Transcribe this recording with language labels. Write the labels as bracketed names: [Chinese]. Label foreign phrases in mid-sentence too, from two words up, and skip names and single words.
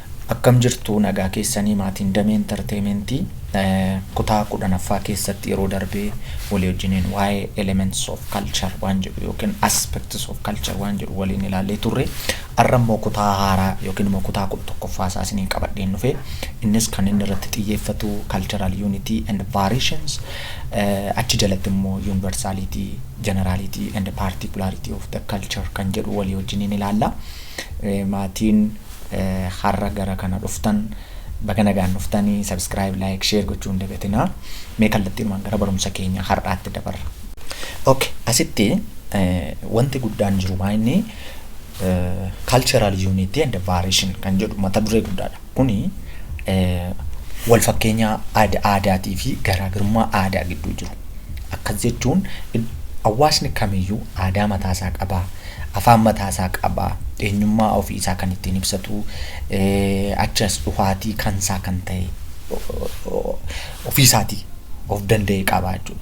[Oromo] Akkam jirtu nagaa keessanii maatiin damee entertainmentii kutaa 10ffaa keessatti yeroo darbee walii wajjiniin waa'ee [English] elements of culture [Oromo] waan jedhu yookiin [English] aspects of culture [Oromo] waan jedhu waliin ilaallee turre. Har'a immoo kutaa haaraa yookiin immoo kutaa 11ffaa isaa isiniin qabadheen dhufe. Innis kan inni irratti xiyyeeffatu [English] cultural unity and variations, [Oromo] achi jalatti immoo [English] universality, generality and particularity of the culture [Oromo] kan jedhu walii wajjiniin ilaalla. Maatiin har'a gara kana dhuftan baga nagaan dhuftanii [English] subscribe, like, share [Oromo] gochuun dagatinaa. Mee kallattiinumaan gara barumsa keenya har'aatti dabarra. Okay, asitti wanti guddaan jiru maa'inni [English] cultural unity and variation [Oromo] kan jedhu mata duree guddaadha. Kuni wal fakkeenya aadaatii fi garaagarummaa aadaa gidduu jiru. Akkas jechuun hawaasni kamiyyuu aadaa mataasaa qabaa, afaan mataasaa qabaa, eenyummaa ofii isaa kan ittiin ibsatu, achas dhufaatii kansaa kan ta'e ofii isaatii of danda'e qabaa jechuudha.